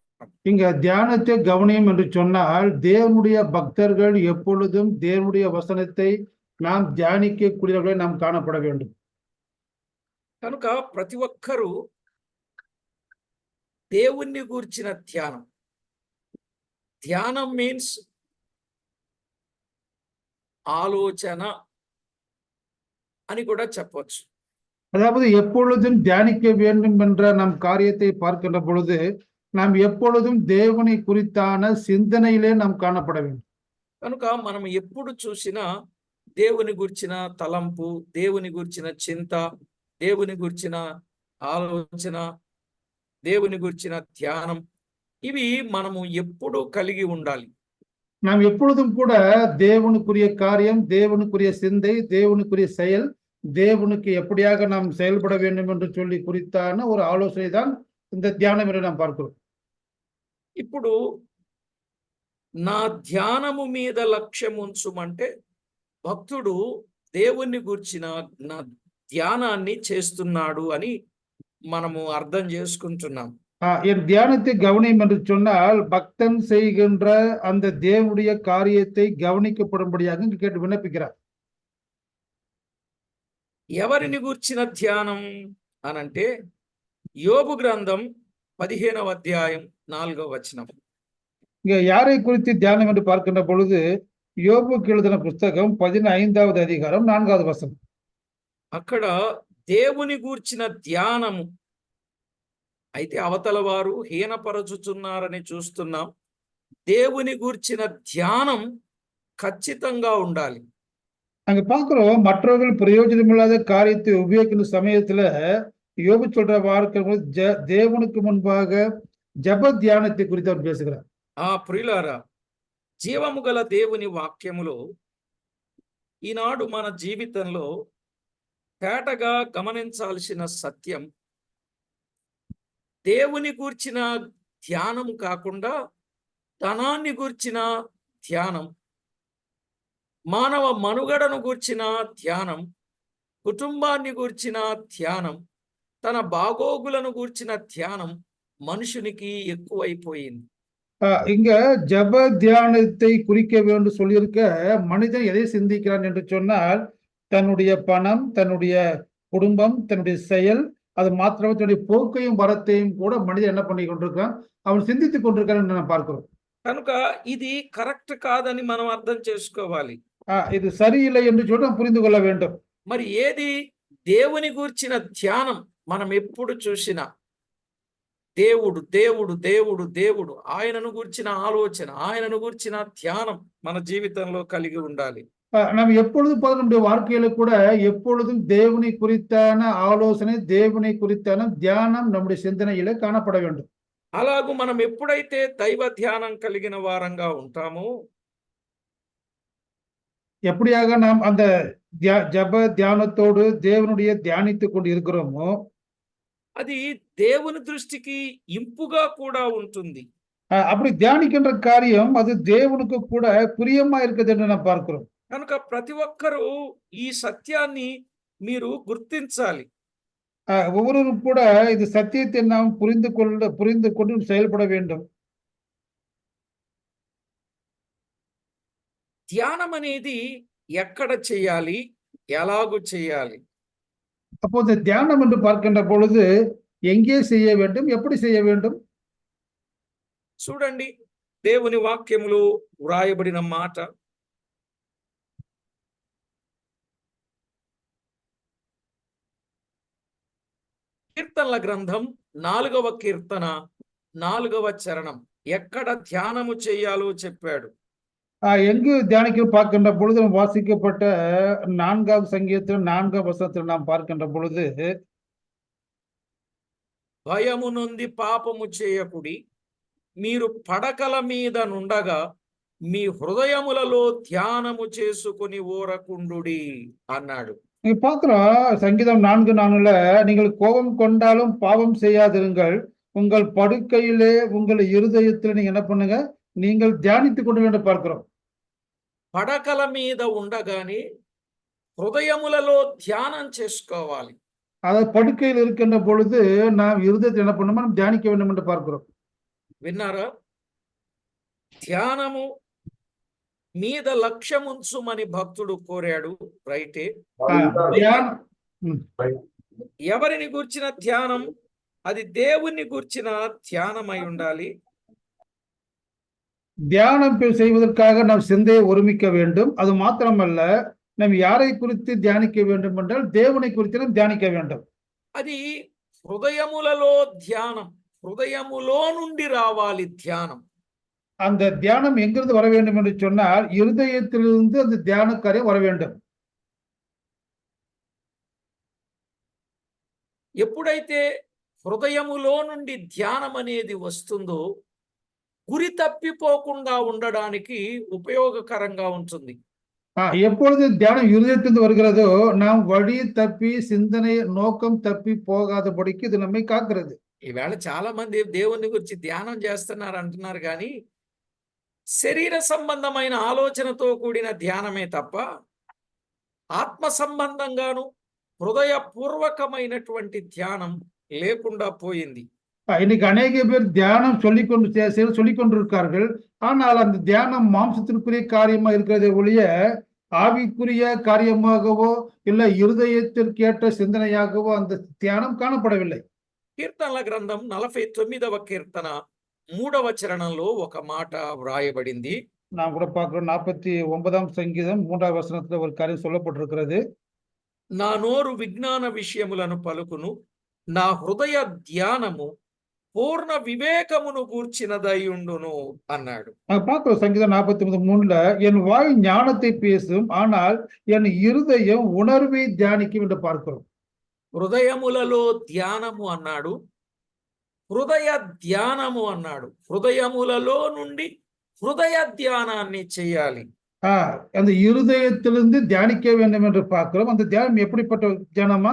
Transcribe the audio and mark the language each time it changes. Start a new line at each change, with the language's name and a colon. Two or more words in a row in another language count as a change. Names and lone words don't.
Tamil: இங்க தியானத்தை கவனியும் என்று சொன்னால் தேவனுடைய பக்தர்கள் எப்பொழுதும் தேவனுடைய வசனத்தை நாம் தியானிக்க கூடியவர்களை நாம் காணப்பட வேண்டும்.
Telugu: కనుక ప్రతి ఒక్కరూ దేవుణ్ణి గూర్చిన ధ్యానం మీన్స్ ఆలోచన అని కూడా చెప్పవచ్చు.
Tamil: அதாவது எப்பொழுதும் தியானிக்க வேண்டும் என்ற நம் காரியத்தை பார்க்கின்ற பொழுது நாம் எப்பொழுதும் தேவனை குறித்தான சிந்தனையிலே நாம் காணப்பட வேண்டும்.
Telugu: కనుక మనం ఎప్పుడు చూసినా దేవుని గురించిన తలంపు, దేవుని గురించిన చింత, దేవుని గురించిన ఆలోచన, దేవుని గురించిన ధ్యానం, ఇవి మనము ఎప్పుడు కలిగి ఉండాలి.
Tamil: நாம் எப்பொழுதும் கூட தேவனுக்குரிய காரியம், தேவனுக்குரிய சிந்தை, தேவனுக்குரிய செயல், தேவனுக்கு எப்படியாக நாம் செயல்பட வேண்டும் என்று சொல்லி குறித்தான ஒரு ஆலோசனை தான் இந்த தியானம் என்று நாம் பார்க்கிறோம்.
Telugu: ఇప్పుడు నా ధ్యానము మీద లక్ష్యం ఉంచుమంటే భక్తుడు దేవుని గురించిన నా ధ్యానాన్ని చేస్తున్నాడు అని మనము అర్థం చేసుకుంటున్నాం.
Tamil: என் தியானத்தை கவனியும் என்று சொன்னால் பக்தன் செய்கின்ற அந்த தேவனுடைய காரியத்தை கவனிக்கப்படும்படியாக இங்கு கேட்டு விண்ணப்பிக்கிறார்.
Telugu: ఎవరిని గూర్చిన ధ్యానం అనంటే యోబు గ్రంథం 15వ అధ్యాయం 4వ వచనం.
Tamil: இங்க யாரை குறித்து தியானம் என்று பார்க்கின்ற பொழுது யோபுக்கு எழுதின புஸ்தகம் 15வது அதிகாரம் 4வது வசனம்.
Telugu: అక్కడ దేవుని గూర్చిన ధ్యానము అయితే అవతల వారు హీనపరచుచున్నారని చూస్తున్నాం. దేవుని గూర్చిన ధ్యానం ఖచ్చితంగా ఉండాలి.
Tamil: அங்க பார்க்கிறோம், மற்றவர்கள் பிரயோஜனமில்லாத காரியத்தை உபயோகிக்கும் சமயத்துல யோபு சொல்ற வார்த்தை தேவனுக்கு முன்பாக ஜப தியானத்தை குறித்து அவர் பேசுகிறார்.
Telugu: ప్రియులారా, జీవము గల దేవుని వాక్యములో ఈనాడు మన జీవితంలో తేటగా గమనించాల్సిన సత్యం, దేవుని గూర్చిన ధ్యానం కాకుండా ధనాన్ని గూర్చిన ధ్యానం, మానవ మనుగడను గూర్చిన ధ్యానం, కుటుంబాన్ని గూర్చిన ధ్యానం, తన బాగోగులను గూర్చిన ధ్యానం మనుషునికి ఎక్కువైపోయింది.
Tamil: இங்க ஜப தியானத்தை குறிக்க வேண்டும் சொல்லியிருக்க, மனிதன் எதை சிந்திக்கிறான் என்று சொன்னால், தன்னுடைய பணம், தன்னுடைய குடும்பம், தன்னுடைய செயல், அது மாத்திரமே தன்னுடைய போக்கையும் வரத்தையும் கூட மனிதன் என்ன பண்ணி கொண்டிருக்கான், அவன் சிந்தித்துக் கொண்டிருக்கான் என்று நாம் பார்க்கிறோம்.
Telugu: కనుక ఇది కరెక్ట్ కాదని మనం అర్థం చేసుకోవాలి.
Tamil: இது சரியில்லை என்று சொல்லி நாம் புரிந்து கொள்ள வேண்டும்.
Telugu: మరి ఏది దేవుని గూర్చిన ధ్యానం? మనం ఎప్పుడు చూసినా దేవుడు దేవుడు దేవుడు దేవుడు ఆయనను గూర్చిన ఆలోచన, ఆయనను గూర్చిన ధ్యానం మన జీవితంలో కలిగి ఉండాలి.
Tamil: நாம் எப்பொழுதும் நம்முடைய வாழ்க்கையில கூட எப்பொழுதும் தேவனை குறித்தான ஆலோசனை, தேவனை குறித்தான தியானம் நம்முடைய சிந்தனையில காணப்பட வேண்டும்.
Telugu: అలాగూ మనం ఎప్పుడైతే దైవ ధ్యానం కలిగిన వారంగా ఉంటామో,
Tamil: எப்படியாக நாம் அந்த ஜப தியானத்தோடு தேவனுடைய தியானித்துக் கொண்டு இருக்கிறோமோ,
Telugu: అది దేవుని దృష్టికి ఇంపుగా కూడా ఉంటుంది.
Tamil: அப்படி தியானிக்கின்ற காரியம் அது தேவனுக்கு கூட பிரியமா இருக்குது என்று நாம் பார்க்கிறோம்.
Telugu: కనుక ప్రతి ఒక్కరూ ఈ సత్యాన్ని మీరు గుర్తించాలి.
Tamil: ஒவ்வொருவரும் கூட இது சத்தியத்தை நாம் புரிந்து கொண்டு செயல்பட வேண்டும்.
Telugu: ధ్యానం అనేది ఎక్కడ చేయాలి, ఎలాగూ చేయాలి?
Tamil: அப்போ இந்த தியானம் என்று பார்க்கின்ற பொழுது எங்கே செய்ய வேண்டும், எப்படி செய்ய வேண்டும்?
Telugu: చూడండి, దేవుని వాక్యములో వ్రాయబడిన మాట, కీర్తనల గ్రంథం 4వ కీర్తన 4వ చరణం ఎక్కడ ధ్యానము చేయాలో చెప్పాడు.
Tamil: எங்கு தியானிக்க பார்க்கின்ற பொழுது வாசிக்கப்பட்ட 4வது சங்கீதத்தில் 4வது வசனத்தில் நாம் பார்க்கின்ற பொழுது,
Telugu: భయము నొంది పాపము చేయకుడి, మీరు పడకల మీద నుండగా మీ హృదయములలో ధ్యానము చేసుకొని ఓరకుండుడి అన్నాడు.
Tamil: நீங்க பார்க்கிறோம், சங்கீதம் 4:4 நீங்கள் கோபம் கொண்டாலும் பாவம் செய்யாதிருங்கள், உங்கள் படுக்கையிலே உங்கள் இருதயத்தில் நீங்க என்ன பண்ணுங்க, நீங்கள் தியானித்துக் கொண்டு என்று பார்க்கிறோம்.
Telugu: పడకల మీద ఉండగానే హృదయములలో ధ్యానం చేసుకోవాలి.
Tamil: அதாவது படுக்கையில் இருக்கின்ற பொழுது நாம் இருதயத்தை என்ன பண்ணுமா, நாம் தியானிக்க வேண்டும் என்று பார்க்கிறோம்.
Telugu: విన్నారా? ధ్యానము మీద లక్ష్యముంచుమని భక్తుడు కోరాడు, రైటే. ఎవరిని గూర్చిన ధ్యానం? అది దేవుని గూర్చిన ధ్యానమై ఉండాలి.
Tamil: தியானம் செய்வதற்காக நாம் சிந்தையை ஒருமிக்க வேண்டும். அது மாத்திரமல்ல, நாம் யாரை குறித்து தியானிக்க வேண்டும் என்றால் தேவனை குறித்து நாம் தியானிக்க வேண்டும்.
Telugu: అది హృదయములలో ధ్యానం, హృదయములో నుండి రావాలి ధ్యానం.
Tamil: அந்த தியானம் எங்கிருந்து வர வேண்டும் என்று சொன்னால் இருதயத்திலிருந்து அந்த தியான காரியம் வர வேண்டும்.
Telugu: ఎప్పుడైతే హృదయములో నుండి ధ్యానం అనేది వస్తుందో గురి తప్పిపోకుండా ఉండడానికి ఉపయోగకరంగా ఉంటుంది.
Tamil: எப்பொழுது தியானம் இருதயத்திலிருந்து வருகிறதோ நாம் வழி தப்பி சிந்தனை நோக்கம் தப்பி போகாதபடிக்கு இது நம்மை காக்கிறது.
Telugu: ఈవేళ చాలా మంది దేవుని గురించి ధ్యానం చేస్తున్నారు అంటున్నారు, కానీ శరీర సంబంధమైన ఆలోచనతో కూడిన ధ్యానమే తప్ప ఆత్మ సంబంధంగాను హృదయపూర్వకమైనటువంటి ధ్యానం లేకుండా పోయింది.
Tamil: இன்னைக்கு அநேக பேர் தியானம் சொல்லிக் கொண்டிருக்கார்கள். ஆனால் அந்த தியானம் மாம்சத்திற்குரிய காரியமா இருக்கிறதே ஒழிய ஆவிக்குரிய காரியமாகவோ இல்ல இருதயத்திற்கேற்ற சிந்தனையாகவோ அந்த தியானம் காணப்படவில்லை.
Telugu: కీర్తనల గ్రంథం 49వ కీర్తన 3వ చరణంలో ఒక మాట వ్రాయబడింది.
Tamil: நாம் கூட பார்க்கிறோம் 49ஆம் சங்கீதம் 3ஆம் வசனத்துல ஒரு காரியம் சொல்லப்பட்டிருக்கிறது.
Telugu: నా నోరు విజ్ఞాన విషయములను పలుకును, నా హృదయ ధ్యానము పూర్ణ వివేకమును గూర్చినదయుండును అన్నాడు.
Tamil: நாங்க பார்க்கிறோம் சங்கீதம் 49:3ல என் வாய் ஞானத்தை பேசும், ஆனால் என் இருதயம் உணர்வை தியானிக்கும் என்று பார்க்கிறோம்.
Telugu: హృదయములలో ధ్యానము అన్నాడు, హృదయ ధ్యానము అన్నాడు. హృదయములలో నుండి హృదయ ధ్యానాన్ని చేయాలి.
Tamil: அந்த இருதயத்திலிருந்து தியானிக்க வேண்டும் என்று பார்க்கிறோம். அந்த தியானம் எப்படிப்பட்ட தியானமா?